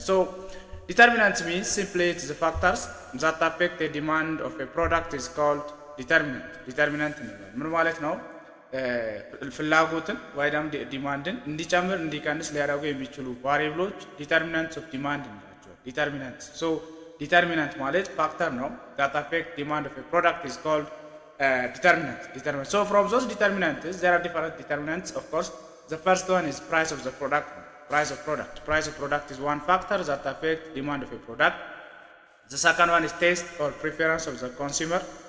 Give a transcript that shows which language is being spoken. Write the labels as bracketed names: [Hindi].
[English] So determinants means simply it's the factors that affect the demand of a product is called determinant [Amharic] ምን ማለት ነው? ፍላጎትን ወይ ደግሞ ዲማንድን እንዲጨምር እንዲቀንስ ሊያደርጉ የሚችሉ ቫሪያብሎች [English] determinants of demand [Amharic] እንላቸዋለን። determinant ማለት ፋክተር ነው [English] that affect demand of a product is called determinant. So from those determinants there are different determinants. Of course the first one is price of the product. Price of product is one factor that affects demand of a product. The second one is taste or preference of the consumer.